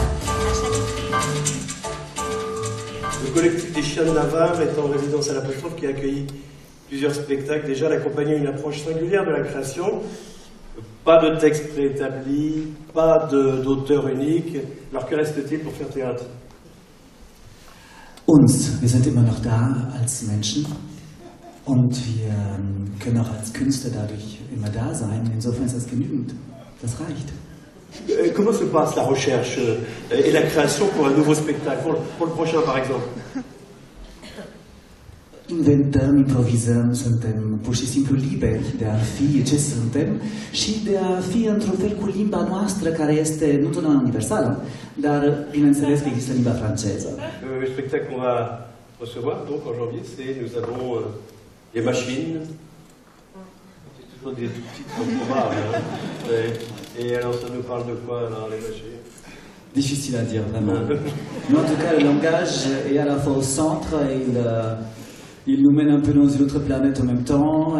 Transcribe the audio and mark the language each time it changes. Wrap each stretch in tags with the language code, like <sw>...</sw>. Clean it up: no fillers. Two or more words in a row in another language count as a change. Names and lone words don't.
<fr>À chaque... Le collectif des Chiens de Navarre est en résidence à l'Apostrophe qui a accueilli plusieurs spectacles. Déjà, l'accompagner une approche singulière de la création. Pas de texte préétabli, pas d'auteur unique. Alors que reste-t-il pour faire théâtre?</fr> <de>Uns, wir sind immer noch da als Menschen und wir können auch als Künstler dadurch immer da sein. Insofern ist das genügend. Das reicht.</de> <fr>Comment se passe la recherche et la création pour un nouveau spectacle, pour le prochain par exemple?</fr> <ro>Inventăm, improvizăm, suntem pur și simplu liberi de a fi ce suntem și de a fi într-un fel cu limba noastră care este nu totdeauna universală, dar bineînțeles că există limba franceză.</ro> <fr>Le spectacle qu'on va recevoir. Donc en janvier, nous avons des machines. C'est toujours des tout petites comprobables. Hein. Et alors, ça nous parle de quoi, alors, les machines? Difficile à dire, vraiment. Mais en tout cas, le langage est à la fois au centre et il nous mène un peu dans une autre planète en même temps.</fr>